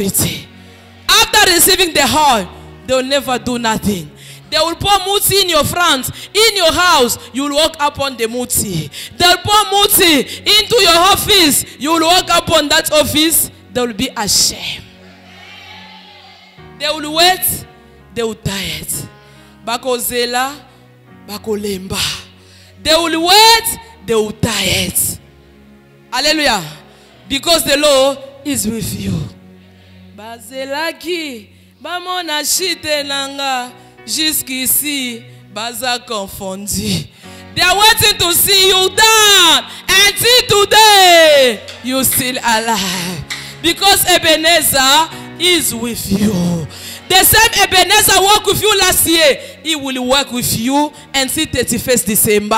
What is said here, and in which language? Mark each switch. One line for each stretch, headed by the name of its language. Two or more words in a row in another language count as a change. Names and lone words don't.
English: After receiving the oil, they will never do nothing. They will pour muti in your front, in your house. You will walk upon the muti. They will pour muti into your office. You will walk upon that office. They will be ashamed. They will wait. They will tired.
Lingala: Bako zela, bako lemba.
English: They will wait. They will tired. Hallelujah. Because the Lord is with you.
Lingala: Bazelaki, bamona shite nanga, jusqu'ici, baza confondi.
English: They are waiting to see you down. Until today, you still alive. Because Ebenezer is with you. The same Ebenezer worked with you last year. He will work with you until 31st December.